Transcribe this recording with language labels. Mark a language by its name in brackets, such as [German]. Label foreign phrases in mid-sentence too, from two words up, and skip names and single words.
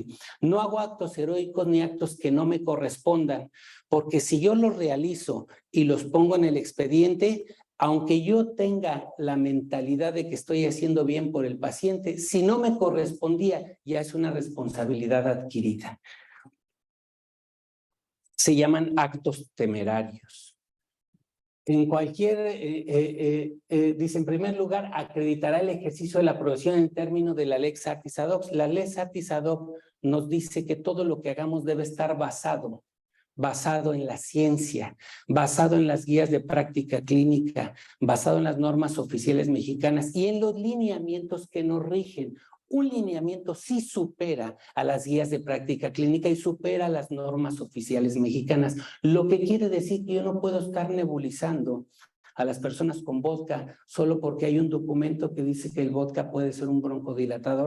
[Spanish] No hago actos heroicos ni actos que no me correspondan, porque si yo los realizo y los pongo en el expediente, aunque yo tenga la mentalidad de que estoy haciendo bien por el paciente, si no me correspondía, ya es una responsabilidad adquirida. Se llaman actos temerarios. En cualquier, dice, en primer lugar, acreditará el ejercicio de la profesión en términos de la [Latin] Lex Artis ad Hoc. [Spanish] La [Latin] Lex Artis ad Hoc [Spanish] nos dice que todo lo que hagamos debe estar basado en la ciencia, basado en las guías de práctica clínica, basado en las normas oficiales mexicanas y en los lineamientos que nos rigen. Un lineamiento sí supera a las guías de práctica clínica y supera las normas oficiales mexicanas, lo que quiere decir que yo no puedo estar nebulizando a las personas con vodka solo porque hay un documento que dice que el vodka puede ser un broncodilatador.